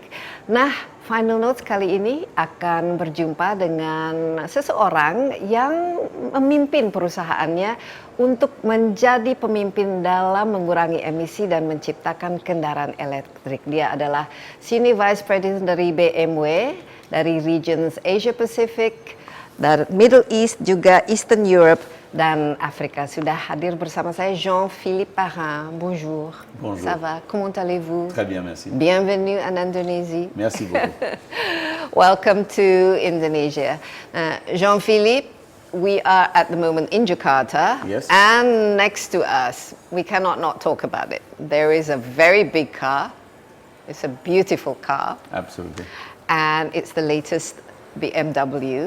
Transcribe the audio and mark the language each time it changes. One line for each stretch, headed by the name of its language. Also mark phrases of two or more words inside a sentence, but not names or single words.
Indonesian: Nah, Final Notes kali ini akan berjumpa dengan seseorang yang memimpin perusahaannya untuk menjadi pemimpin dalam mengurangi emisi dan menciptakan kendaraan elektrik. Dia adalah
English: Senior Vice President
Indonesian: dari BMW, dari Regions Asia Pacific, dari Middle East juga Eastern Europe, dan Afrika. Sudah hadir bersama saya Jean-Philippe Parain. Bonjour.
French: Bonjour. Ça va? Comment allez-vous? Très bien, merci. Bienvenue en Indonésie. Merci beaucoup.
English: Welcome to Indonesia. Jean-Philippe, we are at the moment in Jakarta. Yes. And next to us, we cannot not talk about it. There is a very big car. It's a beautiful car. Absolutely. And it's the latest BMW